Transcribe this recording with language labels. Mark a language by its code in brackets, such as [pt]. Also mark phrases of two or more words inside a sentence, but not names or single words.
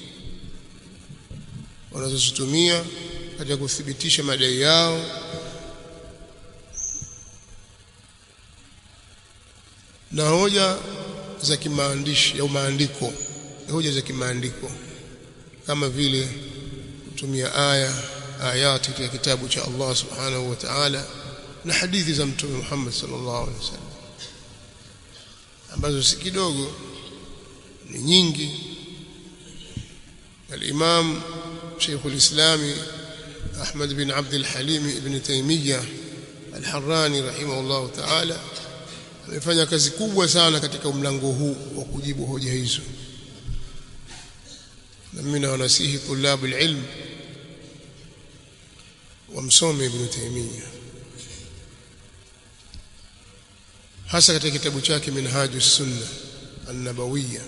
[sw] wanazozitumia katika kuthibitisha madai yao, na hoja za kimaandishi au maandiko, hoja za kimaandiko kama vile kutumia ayati katika kitabu cha Allah [ar] سبحانه وتعالى [sw] na hadithi za Mtume Muhammad [ar] صلى الله عليه وسلم, [sw] ambazo si kidogo, ni nyingi. Al-Imam Sheikh al-Islam Ahmad bin Abd al-Halim ibn Taymiyyah al-Harrani [ar] رحمه الله تعالى [sw] amefanya kazi kubwa sana katika mlango huu wa kujibu hoja hizo, na mimi nawasihi [ar] طلاب العلم [sw] wamsome Ibn Taymiyyah, hasa katika kitabu chake Minhajus Sunnah an-Nabawiyya.